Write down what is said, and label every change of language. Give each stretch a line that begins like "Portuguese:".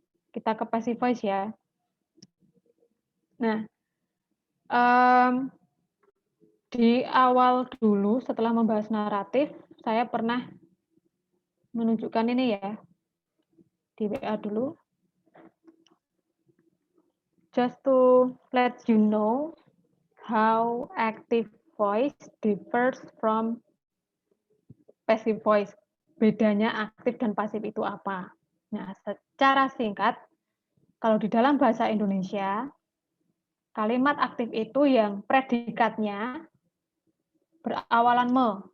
Indonesian: Kita ke passive voice ya. Nah, di awal dulu setelah membahas naratif, saya pernah menunjukkan ini ya. Di WA dulu.
English: Just to let you know how active voice differs from passive voice.
Indonesian: Bedanya aktif dan pasif itu apa? Nah, secara singkat, kalau di dalam bahasa Indonesia, kalimat aktif itu yang predikatnya berawalan me.